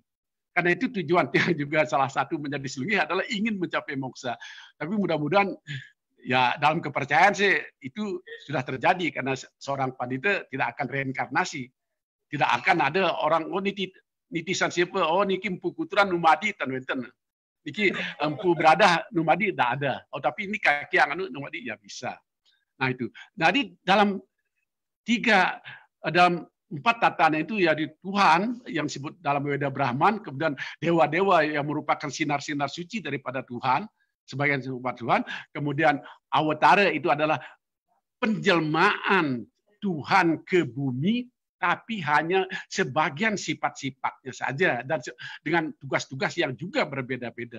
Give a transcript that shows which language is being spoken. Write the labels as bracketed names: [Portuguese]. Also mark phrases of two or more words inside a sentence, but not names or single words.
[Indonesian] Karena itu tujuan Tiang juga salah satu menjadi sulunggih adalah ingin mencapai moksa. Tapi mudah-mudahan ya dalam kepercayaan sih itu sudah terjadi karena seorang pandita tidak akan reinkarnasi. Tidak akan ada orang nitisan siapa, [Balinese] niki Empu Kuturan Numadi tanwenten. [Indonesian] Niki Empu Beradah Numadi tidak ada. Tapi ini kaki yang Numadi ya bisa. Nah itu. Jadi dalam 4 tatanan itu ya di Tuhan yang disebut dalam Weda Brahman, kemudian dewa-dewa yang merupakan sinar-sinar suci daripada Tuhan, sebagian umat Tuhan, kemudian awatara itu adalah penjelmaan Tuhan ke bumi, tapi hanya sebagian sifat-sifatnya saja dan dengan tugas-tugas yang juga berbeda-beda.